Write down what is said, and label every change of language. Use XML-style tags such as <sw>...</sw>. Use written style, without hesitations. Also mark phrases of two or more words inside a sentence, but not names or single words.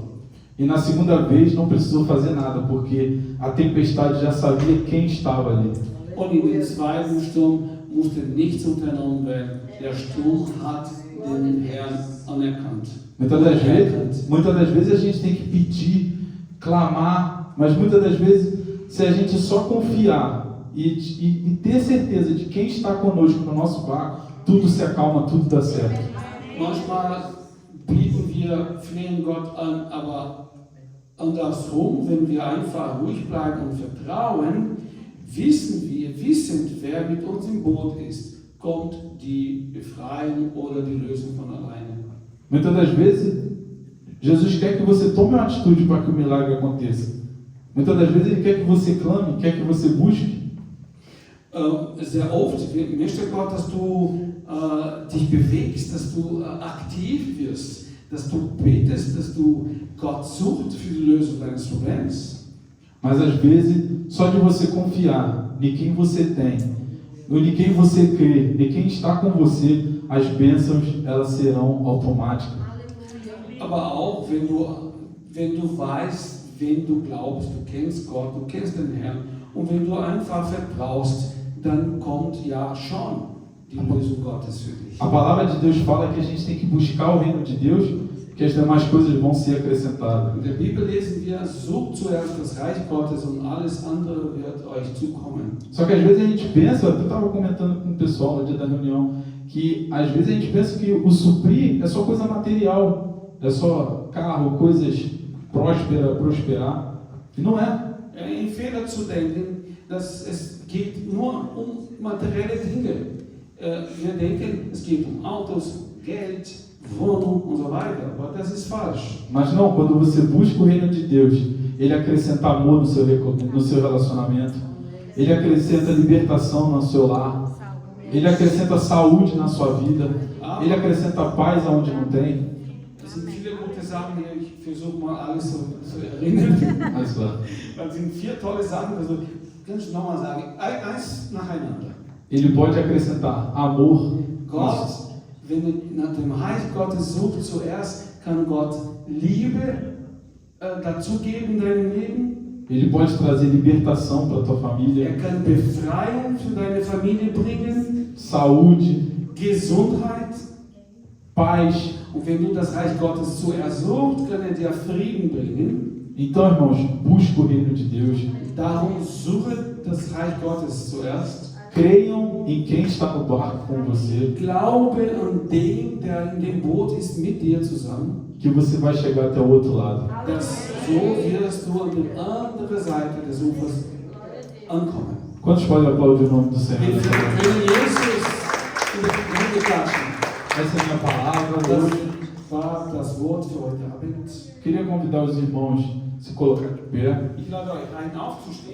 <pt>E na segunda vez não precisou fazer nada, porque a tempestade já sabia quem estava ali.</pt> <de>Und in dem zweiten Sturm musste nichts unternommen werden. Der Sturm hat den Herrn anerkannt.</de> <pt>Muitas das vezes a gente tem que pedir, clamar, mas muitas das vezes, se a gente só confiar e ter certeza de quem está conosco no nosso barco, tudo se acalma, tudo dá certo.</pt> <de>Manchmal bieten wir, flehen Gott an, aber andersrum, wenn wir einfach ruhig bleiben und vertrauen, wissend, wer mit uns im Boot ist, kommt die Befreiung oder die Lösung von alleine.</de> <pt>Muitas das vezes, Jesus quer que você tome uma atitude para que o milagre aconteça. Muitas das vezes Ele quer que você clame, quer que você busque.</pt> <de>Sehr oft möchte Gott, dass du dich bewegst, dass du aktiv wirst, dass du betest, dass du Gott suchst für die Lösung deines Problems.</de> <pt>Mas às vezes, só de você confiar em quem você tem, em quem você crê, em quem está com você, as bênçãos elas serão automáticas.</pt> <de>Aber auch wenn du weißt, wen du glaubst, du kennst Gott, du kennst den Herrn, und wenn du einfach vertraust, dann kommt ja schon die Lösung Gottes für dich.</de> <pt>A palavra de Deus fala que a gente tem que buscar o reino de Deus, que as demais coisas vão ser acrescentadas.</pt> <de>In der Bibel lesen wir, sucht zuerst das Reich Gottes und alles andere wird euch zukommen.</de> <pt>Só que às vezes a gente pensa, eu estava comentando com o pessoal no dia da reunião, que às vezes a gente pensa que o suprir é só coisa material, é só carro, coisas prosperar, e não é.</pt> <de>Ein Fehler zu denken, dass es geht nur um materielle Dinge. Wir denken, es geht um Autos, Geld, Wohnung und so weiter, aber das ist falsch.</de> <pt>Mas não, quando você busca o reino de Deus, Ele acrescenta amor no seu relacionamento, Ele acrescenta libertação no seu lar, Ele acrescenta saúde na sua vida, Ele acrescenta paz aonde não tem.</pt> <de>Es sind viele gute Sachen hier. Ich versuche mal alles so zu erinnern. Alles klar. Das sind 4 tolle Sachen, also kannst du nochmal sagen, eins nacheinander.</de> <pt>Ele pode acrescentar amor.</pt> <de>Gott, wenn du nach dem Reich Gottes suchst, zuerst kann Gott Liebe dazugeben in deinem Leben.</de> <pt>Ele pode trazer libertação para tua família,</pt> <de>Kann Befreiung für deine Familie bringen,</de> <pt>saúde,</pt> <de>Gesundheit.</de> <pt>paz.</pt> <de>Und wenn du das Reich Gottes zuerst suchst, kann dir Frieden bringen.</de> <pt>Então, irmãos, busca o reino de Deus.</pt> <de>Darum suche das Reich Gottes zuerst.</de> <pt>Creiam em quem está no barco com você,</pt> <de>Glaube an den, der in dem Boot ist, mit dir zusammen.</de> <pt>que você vai chegar até o outro lado.</pt> <de>Dass so wirst du an der anderen Seite des Ufers ankommen.</de> <pt>Quantos podem aplaudir o nome do Senhor?</pt> <de>Wenn Jesus in die Hände klatschen,</de> <pt>Essa é a minha palavra</pt> <de>das</de> <pt>hoje.</pt> <de>war das Wort für heute Abend.</de> <pt>Queria convidar os irmãos a se colocar de pé.</pt> <de>Ich lade euch ein, aufzustehen.</de>